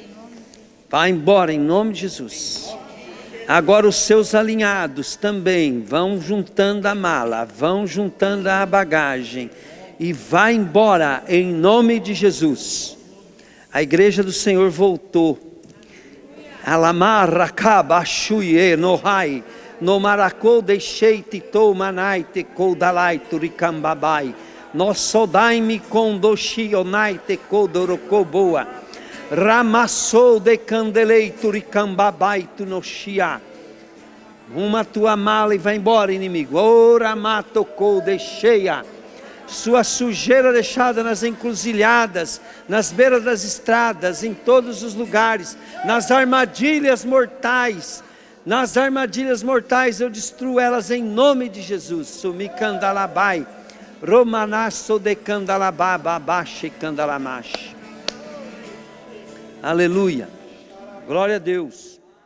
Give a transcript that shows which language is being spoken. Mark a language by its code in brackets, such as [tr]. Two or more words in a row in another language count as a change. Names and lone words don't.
[pt] Vá embora em nome de Jesus. Agora os seus alinhados também vão juntando a mala, vão juntando a bagagem e vai embora em nome de Jesus. A igreja do Senhor voltou. Alamarra kaba shuye no hai no maracou deixei tito manai te koudalai turicambabai no sodaime kondoshi onai te kodorokoboa ramassou de candelei turicambabai tu no shia. Uma tua mala e vai embora, inimigo. Ora matocou deixeia. Sua sujeira deixada nas encruzilhadas, nas beiras das estradas, em todos os lugares, nas armadilhas mortais. Nas armadilhas mortais eu destruo elas em nome de Jesus. Sumi candalabai, romanasso de candalabá, babache candalamache. Aleluia. Glória a Deus.